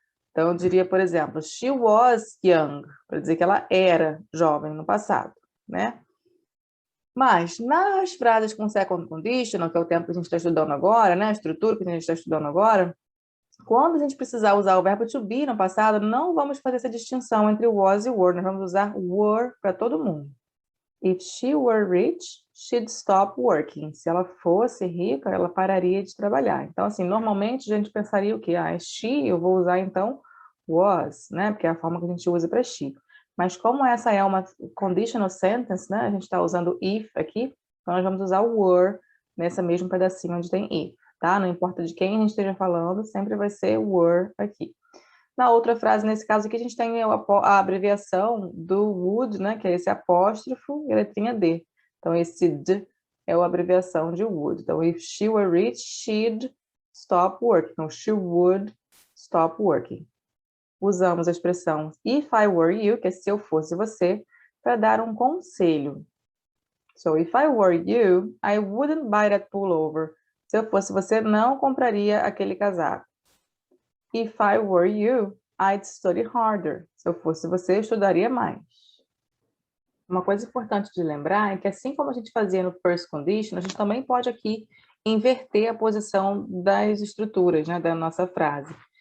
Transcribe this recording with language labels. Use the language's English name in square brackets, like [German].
[Portuguese] Então, eu diria, por exemplo, [English] she was young, [Portuguese] para dizer que ela era jovem no passado, né? Mas, nas frases com second conditional, que é o tempo que a gente está estudando agora, né? A estrutura que a gente está estudando agora, quando a gente precisar usar o verbo to be no passado, não vamos fazer essa distinção entre was e were, nós vamos usar were para todo mundo. [English] If she were rich, she'd stop working. [Portuguese] Se ela fosse rica, ela pararia de trabalhar. Então, assim, normalmente a gente pensaria o quê? She, eu vou usar então was, né? Porque é a forma que a gente usa para she. Mas como essa é uma conditional sentence, né? A gente está usando if aqui, então nós vamos usar o were nesse mesmo pedacinho onde tem if, tá? Não importa de quem a gente esteja falando, sempre vai ser were aqui. Na outra frase, nesse caso aqui, a gente tem a abreviação do would, né, que é esse apóstrofo e a letrinha D. Então, esse D é a abreviação de would. Então, [English] if she were rich, she'd stop working. [Portuguese] Então, [English] she would stop working. [Portuguese] Usamos a expressão if I were you, que é se eu fosse você, para dar um conselho. [English] So, if I were you, I wouldn't buy that pullover. [Portuguese] Se eu fosse você, não compraria aquele casaco. [English] If I were you, I'd study harder. [Portuguese] Se eu fosse você, eu estudaria mais. Uma coisa importante de lembrar é que assim como a gente fazia no first condition, a gente também pode aqui inverter a posição das estruturas, né, da nossa frase.